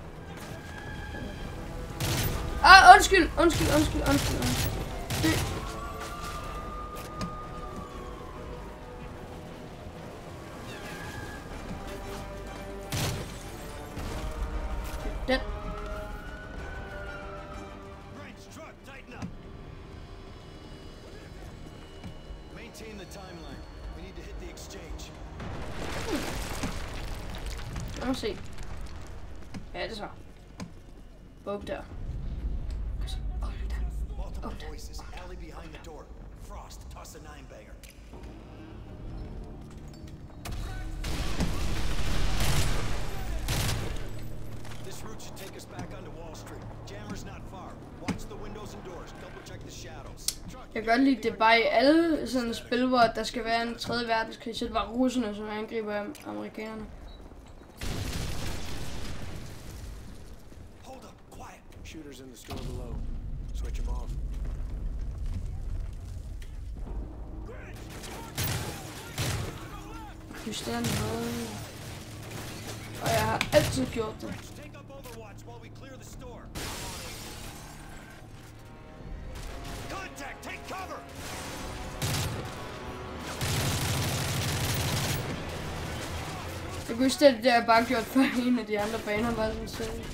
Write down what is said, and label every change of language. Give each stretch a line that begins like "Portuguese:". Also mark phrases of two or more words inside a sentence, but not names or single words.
Danish: Undskyld. Den.
English: Maintain the timeline. We need to hit the exchange.
Danish: Lad os se. Ja, det så. Åbn der.
English: Multiple voices. Alley behind the door. Frost, toss a 9-bagger. This route should take us back onto Wall Street. Jammer's not far. Watch the windows and doors. Double check the shadows.
Danish: Jeg kan godt lide det bare i alle sådan spil, hvor der skal være en 3. verdenskrig, så det var russerne, som angriber amerikanerne.
English: Hold up, quiet. Shooters in the store below. Switch them off.
Danish: Krysten høj. Og jeg har altid gjort det. Jeg kunne huske det, jeg bare gjort før en af de andre baner var sådan så.